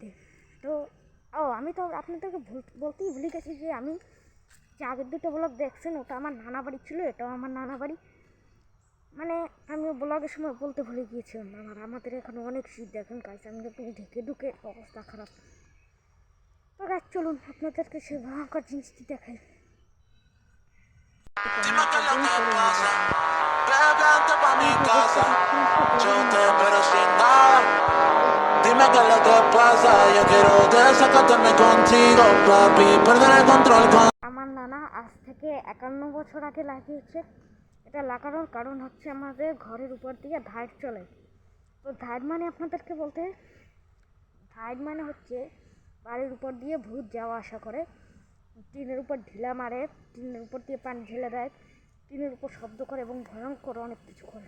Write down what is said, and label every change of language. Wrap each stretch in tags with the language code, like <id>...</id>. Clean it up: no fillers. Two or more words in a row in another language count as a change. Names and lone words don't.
<bn>তো আমি তো আপনাদেরকে বলতেই ভুলে গেছি যে আমি যে আগের দুটো ব্লগ দেখছেন ওটা আমার নানা বাড়ি ছিল, এটাও আমার নানা বাড়ি। মানে আমি ব্লগের সময় বলতে ভুলে গিয়েছিলাম আমাদের এখানে অনেক শীত, দেখেন গাছ আমি ঢেকে ঢুকে অবস্থা খারাপ। তো গাছ চলুন আপনাদেরকে সেই ভয়ঙ্কর জিনিসটি দেখাই।</bn> <es>Dime qué es lo que pasa, yo quiero desacatarme contigo, papi, perder el control con...</es> <bn>আমার নানা আজ থেকে 51 বছর আগে লাগিয়েছে। এটা লাগানোর কারণ হচ্ছে আমাদের ঘরের উপর দিয়ে ধাইট চলে। তো ধাইট মানে আপনাদেরকে বলতে, ধাইট মানে হচ্ছে বাড়ির উপর দিয়ে ভূত যাওয়া আসা করে, টিনের উপর ঢিলা মারে, টিনের উপর দিয়ে পানি ঢেলে দেয়, টিনের উপর শব্দ করে এবং ভয়ঙ্কর অনেক কিছু করে।</bn>